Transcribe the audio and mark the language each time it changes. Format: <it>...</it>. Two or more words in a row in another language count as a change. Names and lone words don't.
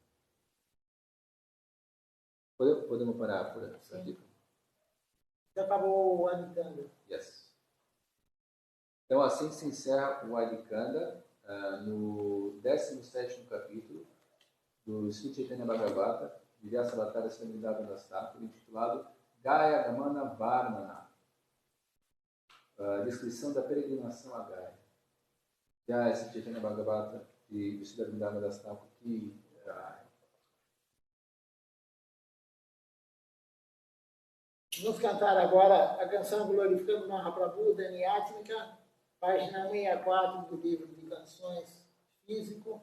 <pt>Podemos parar por aqui? Já acabou o Adikanda. Yes. Então, assim se encerra o Adikanda no 17º capítulo do Sri Chaitanya Bhagavata, de Vyasavattara Srimad Thakur, intitulado Gaya Gamana Varmana, a descrição da peregrinação a Gaya. Já Sri Chaitanya Bhagavata de Srimad Thakur, que vamos cantar agora a canção Glorificando Mahaprabhu, Dani Atmika, página 64 do livro de canções físico.</pt>